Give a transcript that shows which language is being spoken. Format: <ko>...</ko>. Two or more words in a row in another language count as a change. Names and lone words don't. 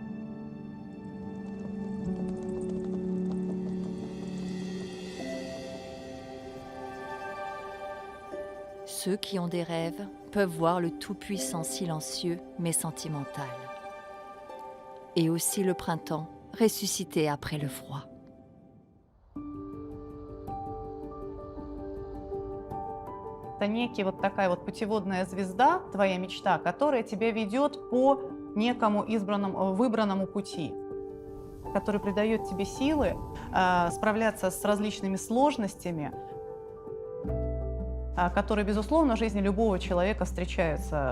<fr>Ceux qui ont des rêves peuvent voir le tout-puissant silencieux mais sentimental. Et aussi le printemps ressuscité après le froid.</fr> <ru>Это некий вот такая вот путеводная звезда, твоя мечта, которая тебя ведет по некому выбранному пути, который придает тебе силы справляться с различными сложностями, которые, безусловно, в жизни любого человека встречаются.</ru>